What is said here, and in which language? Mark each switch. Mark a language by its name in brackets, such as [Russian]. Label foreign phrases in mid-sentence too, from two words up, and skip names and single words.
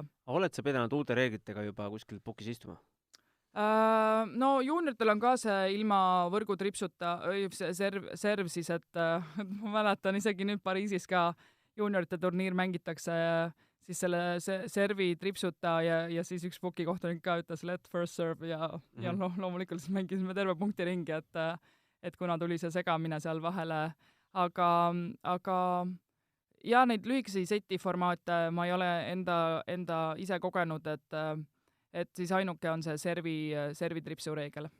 [Estonian] Oled sa pidanud uute reeglitega juba kuskil pukis istuma? No juunioritel on ka see ilma võrgutripsuta serv siis, et ma mäletan isegi nüüd Pariisis ka juuniorite turniir mängitakse siis selle servi tripsuta ja siis üks pukikohtunik ka ütles [English] let first serve [Estonian] ja loomulikult siis mängisime terve punktiringi, et kuna tuli see segamine seal vahele, aga ja neid lühikesi seti formaate ma ei ole enda ise kogenud, et siis ainuke on see servi tripsu reegel.